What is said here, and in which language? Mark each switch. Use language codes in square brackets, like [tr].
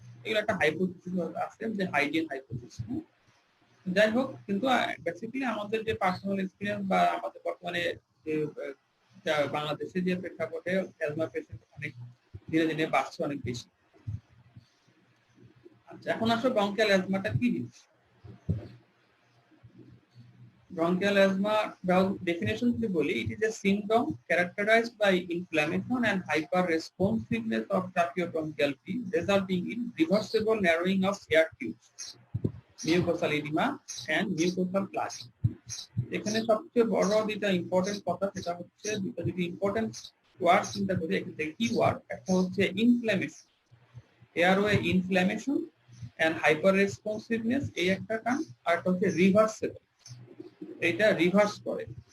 [bn] এগুলো একটা হাইপোথিসিস আছে, যে হাইজিন হাইপোথিসিস। যাই হোক, কিন্তু বেসিক্যালি আমাদের যে পার্সোনাল এক্সপিরিয়েন্স বা আমাদের বর্তমানে যে বাংলাদেশে যে প্রেক্ষাপটে অ্যাজমা পেশেন্ট অনেক ধীরে ধীরে বাড়ছে, অনেক বেশি। আচ্ছা, এখন আসলে ব্রঙ্কিয়াল অ্যাজমাটা কি জিনিস? [en] Bronchial asthma, definition [bn] যদি বলি, [en] it is a syndrome characterized by inflammation and hyperresponsiveness of tracheobronchial tube, resulting in reversible narrowing of air tubes, mucosal edema and mucosal plaque. [bn] এখানে সবচেয়ে বড় যেটা ইম্পর্টেন্ট কথা, সেটা হচ্ছে দুটো যদি ইম্পর্টেন্ট ওয়ার্ড চিন্তা করি, এখানে কি ওয়ার্ড, একটা হচ্ছে ইনফ্ল্যামেশন, এয়ারওয়ে ইনফ্ল্যামেশন এন্ড হাইপাররেসপন্সিভনেস, এই একটা টার্ম, আর একটা হচ্ছে রিভার্সেবল, এটা রিভার্স করে।